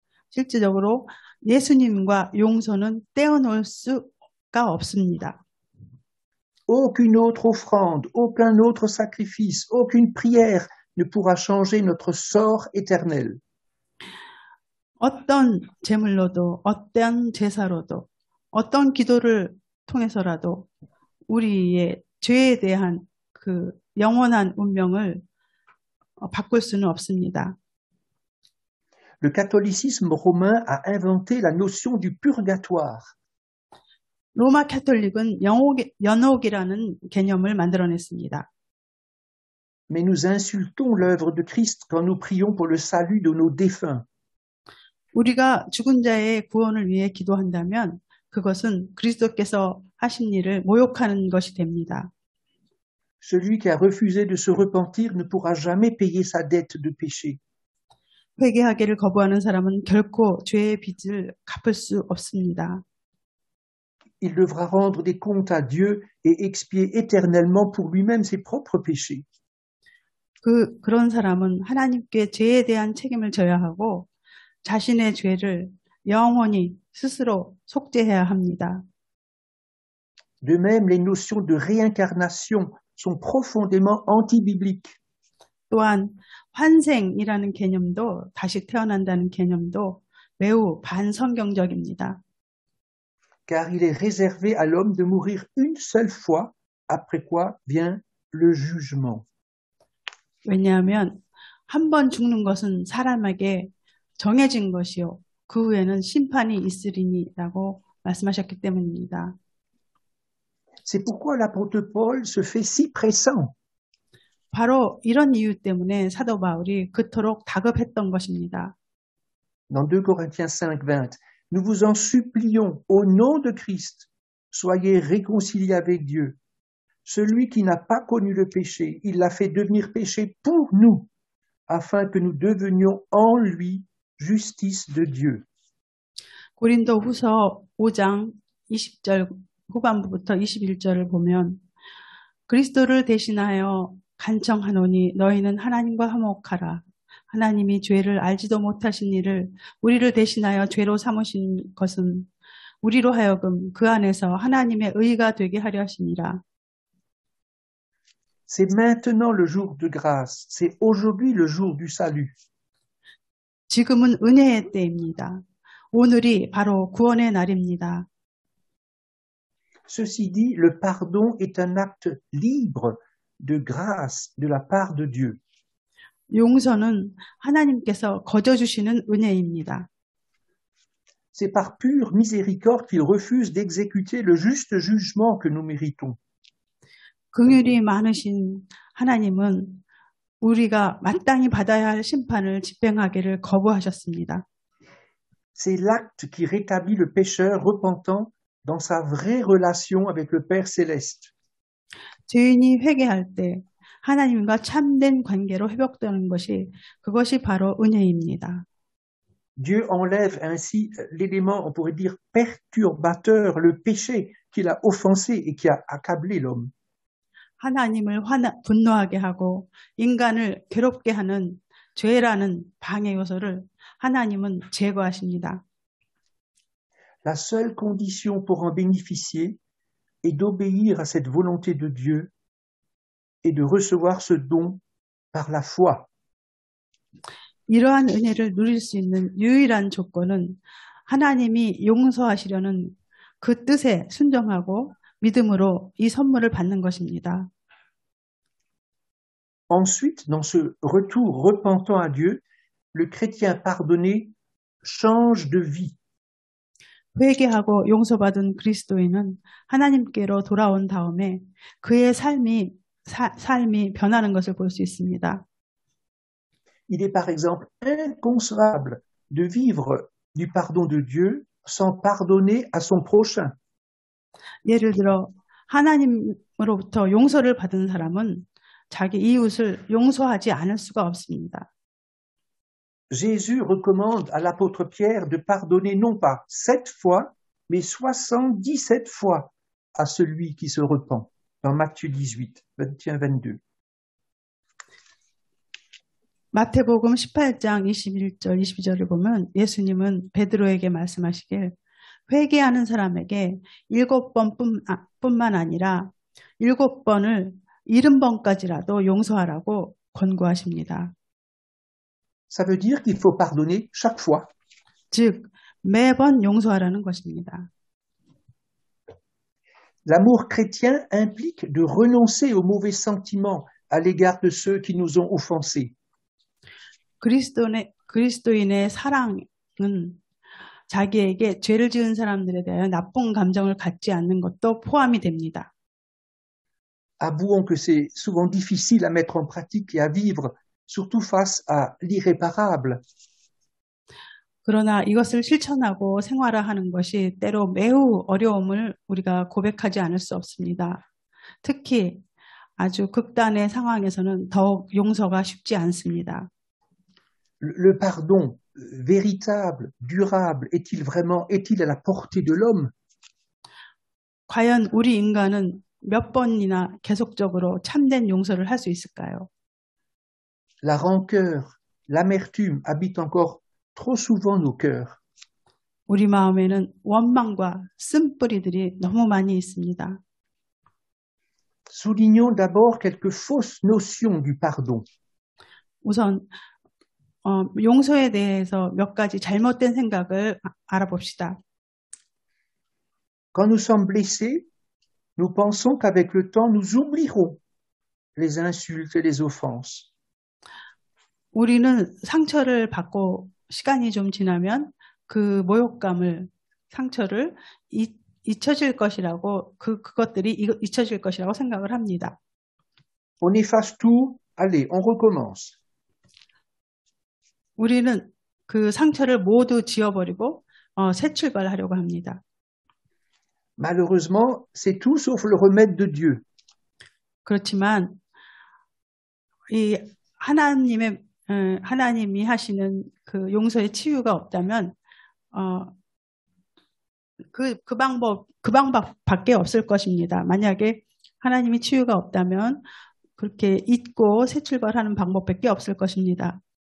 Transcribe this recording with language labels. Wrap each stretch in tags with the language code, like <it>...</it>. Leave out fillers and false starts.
<ko>실질적으로 예수님과 용서는 떼어놓을 수가 없습니다.</ko> <fr>Aucune autre offrande, aucun autre sacrifice, aucune prière ne pourra changer notre sort éternel.</fr> <ko>어떤 제물로도 어떤 제사로도 어떤 기도를 통해서라도 우리의 죄에 대한 그 영원한 운명을 바꿀 수는 없습니다.</ko> <fr>Le catholicisme romain a inventé la notion du purgatoire.</fr> <ko>로마 캐톨릭은 연옥이라는 개념을 만들어냈습니다.</ko> <fr>mais nous insultons l'œuvre de Christ quand nous prions pour le salut de nos défunts.</fr> <ko>우리가 죽은 자의 구원을 위해 기도한다면 그것은 그리스도께서 하신 일을 모욕하는 것이 됩니다.</ko> <fr>Celui qui a refusé de se repentir ne pourra jamais payer sa dette de péché.</fr> <ko>회개하기를 거부하는 사람은 결코 죄의 빚을 갚을 수 없습니다.</ko> <fr>Il devra rendre des comptes à Dieu et expier éternellement pour lui-même ses propres péchés.</fr> <ko>그런 사람은 하나님께 죄에 대한 책임을 져야 하고 자신의 죄를 영원히 스스로 속죄해야 합니다.</ko> <fr>De même, les notions de réincarnation sont profondément anti-bibliques.</fr> <ko>또한 환생이라는 개념도 다시 태어난다는 개념도 매우 반성경적입니다.</ko> <fr>Car il est réservé à l'homme de mourir une seule fois, après quoi vient le jugement.</fr> <ko>왜냐하면 한 번 죽는 것은 사람에게 정해진 것이요. 그 후에는 심판이 있으리니라고 말씀하셨기 때문입니다.</ko> <fr>C'est pourquoi l'apôtre Paul se fait si pressant.</fr> <ko>바로 이런 이유 때문에 사도 바울이 그토록 다급했던 것입니다.</ko> <fr>Dans 2 Corinthiens 5:20, nous vous en supplions au nom de Christ, soyez réconciliés avec Dieu. Celui qui n'a pas connu le péché, il l'a fait devenir péché pour nous, afin que nous devenions en lui justice de Dieu.</fr> <ko>고린도 후서 5장 20절 후반부부터 21절을 보면 그리스도를 대신하여 간청하노니 너희는 하나님과 화목하라. 하나님이 죄를 알지도 못하신 이를 우리를 대신하여 죄로 삼으신 것은 우리로 하여금 그 안에서 하나님의 의가 되게 하려 하심이라.</ko> <fr>C'est maintenant le jour de grâce, c'est aujourd'hui le jour du salut.</fr> <ko>지금은 은혜의 때입니다. 오늘이 바로 구원의 날입니다.</ko> <fr>Ceci dit, le pardon est un acte libre de grâce de la part de Dieu.</fr> <ko>용서는 하나님께서 거저 주시는 은혜입니다.</ko> <fr>C'est par pure miséricorde qu'il refuse d'exécuter le juste jugement que nous méritons.</fr> <ko>긍휼이 많으신 하나님은 우리가 마땅히 받아야 할 심판을 집행하기를 거부하셨습니다.</ko> <fr>C'est l'acte qui rétablit le pécheur repentant dans sa vraie relation avec le Père céleste.</fr> <ko>죄인이 회개할 때 하나님과 참된 관계로 회복되는 그것이 바로 은혜입니다.</ko> <fr>Dieu enlève ainsi l'élément, on pourrait dire, perturbateur, le péché qu'il a offensé et qui a accablé l'homme.</fr> <ko>하나님을 분노하게 하고 인간을 괴롭게 하는 죄라는 방해 요소를 하나님은 제거하십니다.</ko> <fr>La seule condition pour en bénéficier est d'obéir à cette volonté de Dieu et de recevoir ce don par la foi.</fr> <ko>이러한 은혜를 누릴 수 있는 유일한 조건은 하나님이 용서하시려는 그 뜻에 순종하고 믿음으로 이 선물을 받는 것입니다.</ko> <fr>Ensuite, dans ce retour repentant à Dieu, le chrétien pardonné change de vie.</fr> <ko>회개하고 용서받은 그리스도인은 하나님께로 돌아온 다음에 그의 삶이 변하는 것을 볼 수 있습니다.</ko> <fr>Il est par exemple inconcevable de vivre du pardon de Dieu sans pardonner à son prochain.</fr> <ko>예를 들어 하나님으로부터 용서를 받은 사람은 자기 이웃을 용서하지 않을 수가 없습니다.</ko> <fr>Jésus recommande à l'apôtre Pierre de pardonner non pas 7 fois, mais 77 fois à celui qui se repent, dans Matthieu 18, 21-22.</fr> <ko>마태복음 18장 21절, 22절을 보면 예수님은 베드로에게 말씀하시길 회개하는 사람에게 7번뿐만 아니라 7번을 70번까지라도 용서하라고 권고하십니다.</ko> <fr>Ça veut dire qu'il faut pardonner chaque fois.</fr> <ko>즉, 매번 용서하라는 것입니다.</ko> <fr>L'amour chrétien implique de renoncer aux mauvais sentiments à l'égard de ceux qui nous ont offensés.</fr> <ko>그리스도인의 사랑은 자기에게 죄를 지은 사람들에 대한 나쁜 감정을 갖지 않는 것도 포함이 됩니다.</ko> <fr>avouons que c'est souvent difficile à mettre en pratique et à vivre, surtout face à l'irréparable.</fr> <ko>그러나 이것을 실천하고 생활화하는 것이 때로 매우 어려움을 우리가 고백하지 않을 수 없습니다. 특히 아주 극단의 상황에서는 더욱 용서가 쉽지 않습니다.</ko> <fr>Le pardon véritable, durable, est-il à la portée de l'homme?</fr> <ko>과연 우리 인간은 몇 번이나 계속적으로 참된 용서를 할 수 있을까요?</ko> <fr>La rancœur, l'amertume habitent encore trop souvent nos cœurs.</fr> <ko>우리 마음에는 원망과 쓴뿌리들이 너무 많이 있습니다.</ko> <fr>Soulignons d'abord quelques fausses notions du pardon.</fr> <ko>우선 용서에 대해서 몇 가지 잘못된 생각을 알아봅시다.</ko> <fr>Quand nous sommes blessés, nous pensons qu'avec le temps, nous oublierons les insultes et les offenses.</fr> <ko>우리는 상처를 받고 시간이 좀 지나면 그 모욕감을, 상처를 잊혀질 것이라고, 그것들이 잊혀질 것이라고 생각을 합니다.</ko> <fr>On efface tout, allez, on recommence.</fr> <ko>우리는 그 상처를 모두 지워버리고 새 출발하려고 합니다.</ko> <fr>Malheureusement, c'est tout sauf le remède de Dieu.</fr> <ko>그렇지만 이 하나님이 하시는 그 용서의 치유가 없다면 그 방법밖에 없을 것입니다. 만약에 하나님이 치유가 없다면 그렇게 잊고 새 출발하는 방법밖에 없을 것입니다.</ko>